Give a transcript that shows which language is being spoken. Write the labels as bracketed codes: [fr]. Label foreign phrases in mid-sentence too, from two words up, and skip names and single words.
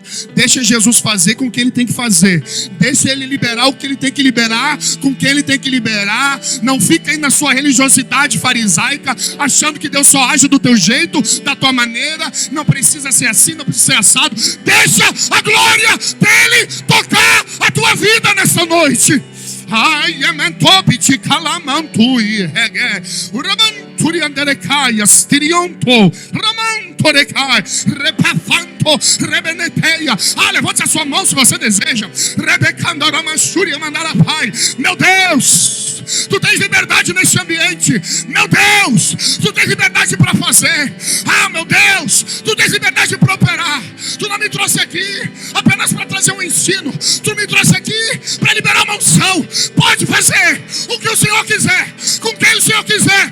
[pt] Deixa Jesus fazer com o que ele tem que fazer. Deixa ele liberar o que ele tem que liberar com o que ele tem que liberar. Não fica aí na sua religiosidade farisaica, achando que Deus só age do teu jeito, da tua maneira. Não precisa ser assim, não precisa ser assado. Deixa a glória dele tocar a tua vida nessa noite. Ai, ementopiti calamantui rege uramanturi anderecai astirionto ramantorecai repafanto rebeneteia. Levante a sua mão se você deseja. Rebecando aramachuri mandarapai. Meu Deus, tu tens liberdade nesse ambiente. Meu Deus, tu tens liberdade para fazer. Meu Deus, tu tens liberdade para operar. Tu não me trouxe aqui apenas para trazer um ensino. Tu me trouxe aqui para liberar uma unção. Pode fazer o que o Senhor quiser, com quem o Senhor quiser.